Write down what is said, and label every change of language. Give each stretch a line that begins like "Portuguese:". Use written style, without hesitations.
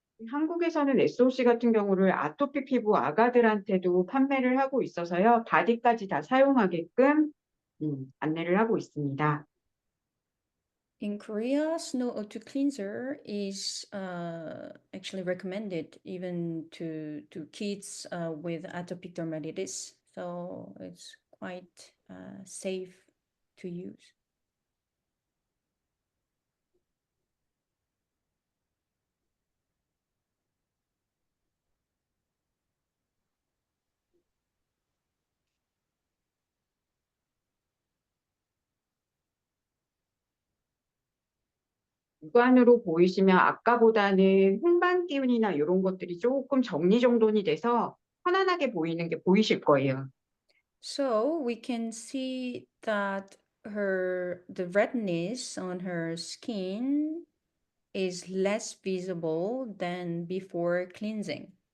Korean: 한국에서는 SOC 같은 경우를 아토피 피부 아가들한테도 판매를 하고 있어서요. 바디까지 다 사용하게끔 안내를 하고 있습니다.
English: In Korea, Snow O2 cleanser is actually recommended even to kids with atopic dermatitis. So it's quite safe to use.
Korean: 육안으로 보이시면 아까보다는 홍반 기운이나 이런 것들이 조금 정리정돈이 돼서 편안하게 보이는 게 보이실 거예요.
English: So we can see that the redness on her skin is less visible than before cleansing.